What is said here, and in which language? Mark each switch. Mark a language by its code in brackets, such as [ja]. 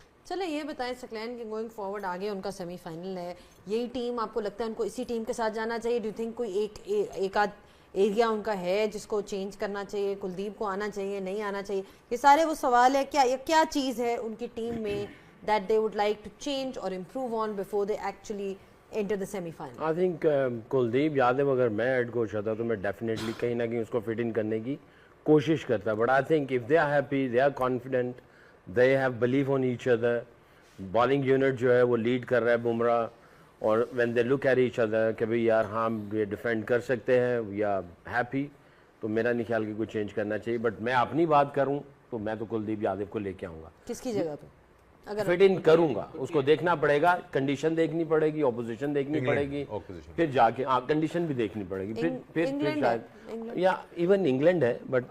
[ur] چلیں یہ بتائیں سکلین کہ [en] going forward [ur] آگے ان کا سیمی فائنل ہے, یہی ٹیم آپ کو لگتا ہے ان کو اسی ٹیم کے ساتھ جانا چاہیے؟ [en] do you think [ur] کوئی ایک آدھ ایریا ان کا ہے جس کو چینج کرنا چاہیے, کلدیپ کو آنا چاہیے, نہیں آنا چاہیے؟ یہ سارے وہ سوال ہے. کیا چیز ہے ان کی ٹیم میں [en] That they would like to change اور improve on before they actually enter the semi final? I think [ur] Kuldeep Yadav اگر میں ہیڈ کوچ ہوتا تو میں ڈیفینیٹلی کہیں نہ کہیں اس کو فٹ ان کرنے کی کوشش کرتا. [en] But I think if they are happy, they are confident, they have believe on each other. [ur] Bowling unit جو ہے وہ لیڈ کر رہا ہے بمراہ, اور [en] when they look at each other [ur] کہ بھائی یار ہاں یہ ڈیفینڈ کر سکتے ہیں, [en] we are happy, [ur] تو میرا نہیں خیال کہ کوئی چینج کرنا چاہیے. بٹ میں اپنی بات کروں تو میں تو کلدیپ یادو کو لے کے آؤں گا. کس کی جگہ پہ فٹ ان کروں گا؟ اس کو دیکھنا پڑے گا, کنڈیشن دیکھنی پڑے گی, اپوزیشن دیکھنی پڑے گی, پھر جا کے کنڈیشن بھی دیکھنی پڑے گی, پھر شاید یا ایون انگلینڈ ہے. بٹ